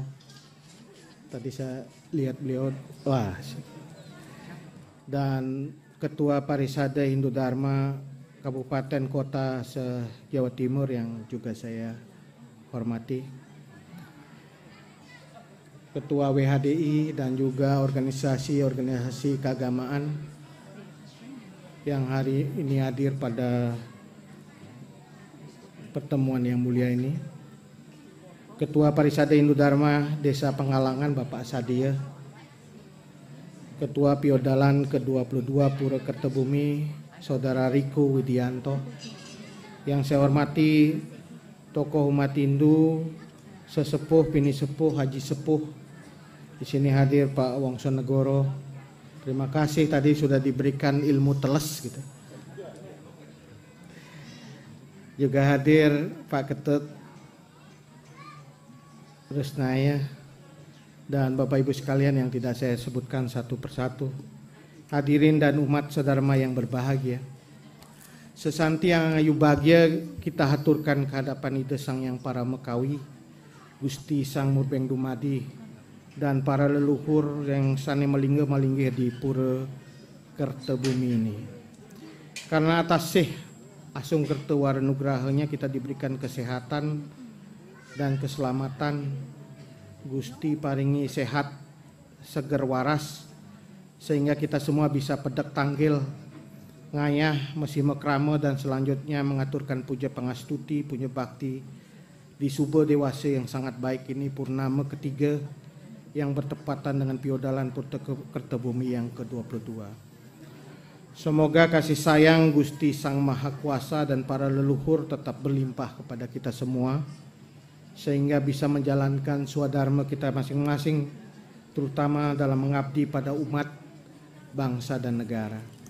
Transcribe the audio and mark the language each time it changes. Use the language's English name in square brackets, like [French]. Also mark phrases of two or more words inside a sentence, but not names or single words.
[Indonesian] Tadi saya lihat beliau, dan Ketua Parisada Hindu Dharma Kabupaten Kota se-Jawa Timur yang juga saya hormati, Ketua WHDI dan juga organisasi-organisasi keagamaan yang hari ini hadir pada pertemuan yang mulia ini. Ketua Parisada Hindu Dharma Desa Pengalangan Bapak Sadia, Ketua Piodalan ke-22 Pura Kertebumi Saudara Riko Widianto, yang saya hormati tokoh umat Hindu, sesepuh, bini sepuh, haji sepuh. Di sini hadir Pak Wongso Negoro. Terima kasih tadi sudah diberikan ilmu teles gitu. Juga hadir Pak Ketut Resnaya dan Bapak Ibu sekalian yang tidak saya sebutkan satu persatu. Hadirin dan umat sedharma yang berbahagia. Sesanti yang ayu bahagia kita haturkan kehadapan Ida Sang Yang Paramekawi, Gusti Sang Murbeng Dumadi, dan para leluhur yang [Balinese] sane malingga-malinggih [Indonesian] di Pura Kertebumi ini. Karena atas Asung Kertewarenugrahanya kita diberikan kesehatan dan keselamatan. [Javanese] Gusti paringi sehat, seger waras, [Indonesian] sehingga kita semua bisa [Balinese] pedek tanggil, ngayah, mesi mekrama, [Indonesian] dan selanjutnya mengaturkan puja pangastuti, puja bakti di Suba Dewasa yang sangat baik ini, purnama ketiga yang bertepatan dengan Piodalan Pura Kertebumi yang ke-22. Semoga kasih sayang Gusti Sang Maha Kuasa dan para leluhur tetap berlimpah kepada kita semua, sehingga bisa menjalankan swadharma kita masing-masing, terutama dalam mengabdi pada umat, bangsa, dan negara.